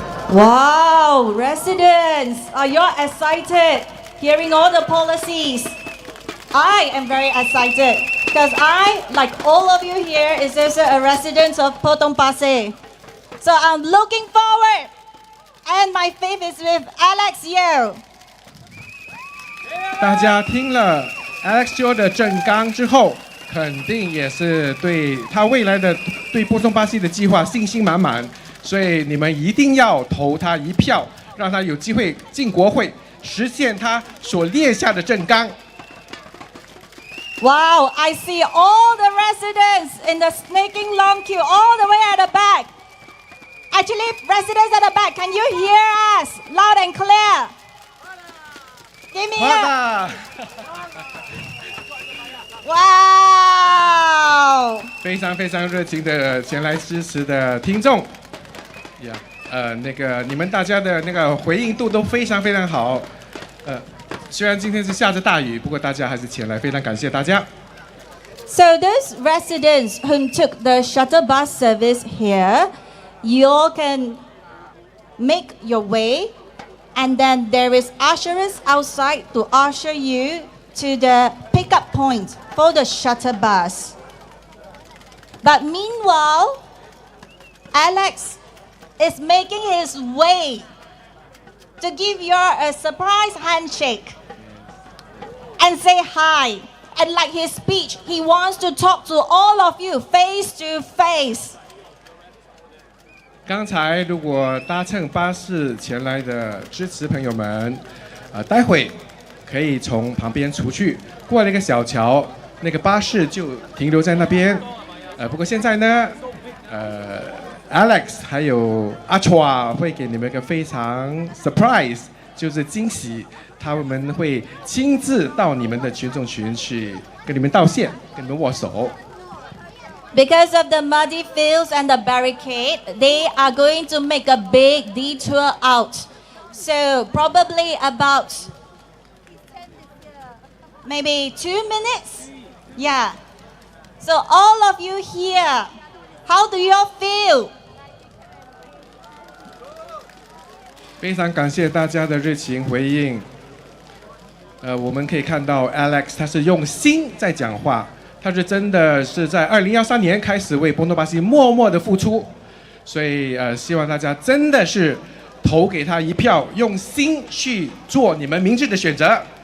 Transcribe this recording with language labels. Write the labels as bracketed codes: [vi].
[en] Wow, residents, are you excited hearing all the policies? I am very excited because I, like all of you here, is also a resident of Potong Pasir. So I'm looking forward, and my faith is with Alex Yeo. [zh] 大家听了 Alex Yeo 的政纲之后，肯定也是对他未来的对波松巴西的计划信心满满。所以你们一定要投他一票，让他有机会进国会，实现他所列下的政纲。 [en] Wow, I see all the residents in the snaking long queue all the way at the back. Actually, residents at the back, can you hear us loud and clear? Give me a... Wow! [zh] 非常非常热情的前来支持的听众，那个你们大家的那个回应度都非常非常好，虽然今天是下着大雨，不过大家还是前来，非常感谢大家。 [en] So those residents who took the shuttle bus service here, you all can make your way, and then there is ushers outside to usher you to the pickup point for the shuttle bus. But meanwhile, Alex is making his way to give you a surprise handshake and say hi. And like his speech, he wants to talk to all of you face to face. [zh] 刚才如果搭乘巴士前来的支持朋友们，待会可以从旁边出去，过了一个小桥，那个巴士就停留在那边。不过现在呢，Alex 还有阿 Chua 会给你们一个非常 surprise， 就是惊喜。他们会亲自到你们的群众群去跟你们道谢，跟你们握手。 [en] Because of the muddy fields and the barricade, they are going to make a big detour out. So probably about maybe 2 minutes. Yeah. So all of you here, how do you all feel? [zh] 非常感谢大家的热情回应。我们可以看到 Alex 他是用心在讲话，他是真的是在2013年开始为波多巴西默默的付出，所以希望大家真的是投给他一票，用心去做你们明智的选择。